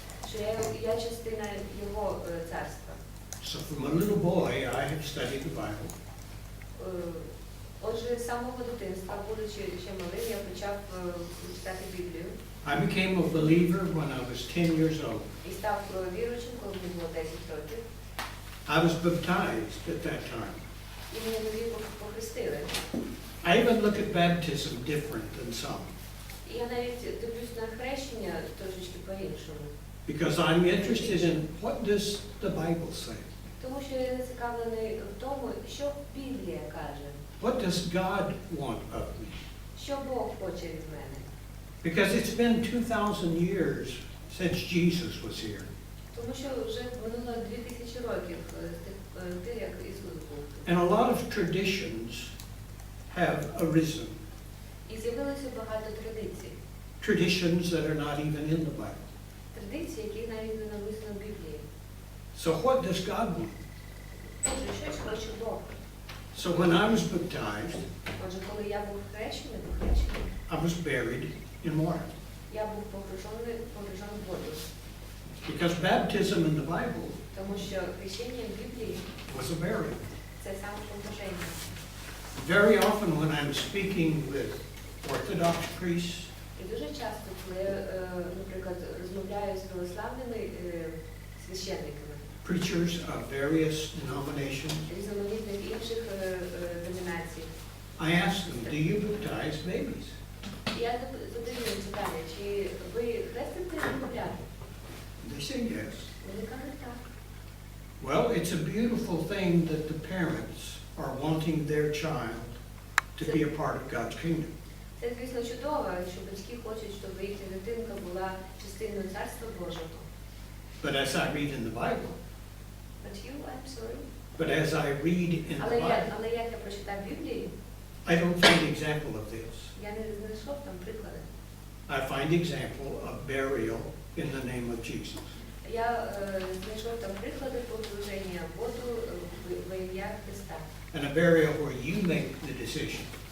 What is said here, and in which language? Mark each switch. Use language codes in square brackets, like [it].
[uk] Що я частина Його царства. [en] So from a little boy, I have studied the Bible. [uk] Отже, з самого дитинства, будучи ще малим, я почав читати Біблію. [en] I became a believer when I was 10 years old. [uk] І став віруючим, коли мені було 10 років. [en] I was baptized at that time. [uk] І мене тоді похрестили. [en] I even look at baptism different than some. [uk] І я навіть дивлюсь на хрещення трошечки по-іншому. [en] Because I'm interested in what does the Bible say? [uk] Тому що я зацікавлений в тому, що Біблія каже. [en] What does God want of me? [uk] Що Бог хоче від мене? [en] Because it's been 2,000 years since Jesus was here. [uk] Тому що вже минуло 2000 років з тих, як Ісус був. [en] And a lot of traditions have arisen. [uk] І з'явилося багато традицій. [en] Traditions that are not even in the Bible. [uk] Традиції, які навіть не написано в Біблії. [en] So what does God want? [uk] Отже, що ж хоче Бог? [en] So when I was baptized, [uk] Отже, коли я був хрещений, [en] I was buried in water. [uk] я був погружений в воду. [en] Because baptism in the Bible [uk] Тому що хрещення в Біблії [en] was a burial. [uk] це саме погруження. [en] Very often when I'm speaking with Orthodox priests, [uk] І дуже часто, коли я, наприклад, розмовляю з православними священниками, [en] preachers of various denominations, [uk] різноманітних інших деномінацій, [en] I ask them, do you baptize babies? [uk] я задаю їм питання, чи ви хрестите немовлят? [en] They say yes. [uk] Вони кажуть так. [en] Well, it's a beautiful thing that the parents are wanting their child to be a part of God's kingdom. [uk] Це, звісно, чудово, що батьки хочуть, щоб їхня дитинка була частиною Царства Божого. [en] But as I read in the Bible, I'm sorry. but as I read in the Bible, [uk] Але як я прочитав Біблію, [en] I don't find example of this. [uk] я не знайшов там приклади. [en] I find example of burial in the name of Jesus. [uk] Я знайшов там приклади погруження в воду во ім'я Христа. [en] And a burial where you make the decision.